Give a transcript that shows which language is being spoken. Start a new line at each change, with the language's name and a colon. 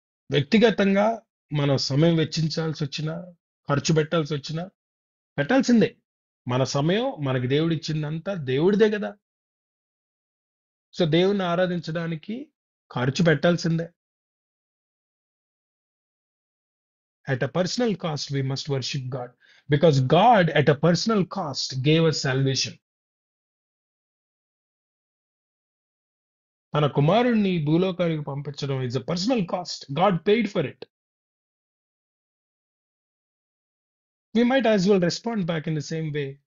Telugu: వ్యక్తిగతంగా మనం సమయం వెచ్చించాల్సి వచ్చినా, ఖర్చు పెట్టాల్సి వచ్చినా పెట్టాల్సిందే. మన సమయం మనకి దేవుడు ఇచ్చిందంతా దేవుడిదే కదా. సో దేవుణ్ణి ఆరాధించడానికి ఖర్చు పెట్టాల్సిందే.
English: At a personal cost, we must worship God because God, at a personal cost, gave us salvation.
Telugu: తన కుమారుణ్ణి భూలోకానికి పంపించడం
English: is a personal cost. God paid for it. We might as well respond back in the same way.